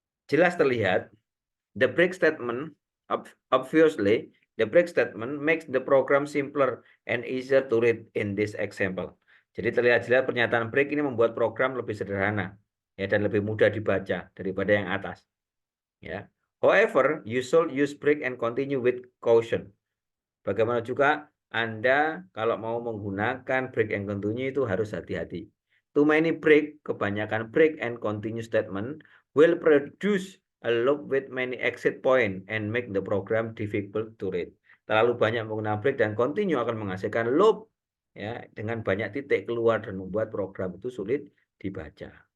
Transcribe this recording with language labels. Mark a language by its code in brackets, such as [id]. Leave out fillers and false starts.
[id] Jelas terlihat, [en] the break statement, obviously, the break statement makes the program simpler and easier to read in this example. [id] Jadi terlihat jelas pernyataan break ini membuat program lebih sederhana ya, dan lebih mudah dibaca daripada yang atas. Ya. [en] However, you should use break and continue with caution. [id] Bagaimana juga Anda kalau mau menggunakan break and continue itu harus hati-hati. [en] Too many break, [id] kebanyakan [en] break and continue statement will produce a loop with many exit point and make the program difficult to read. [id] Terlalu banyak menggunakan break dan continue akan menghasilkan loop ya dengan banyak titik keluar dan membuat program itu sulit dibaca.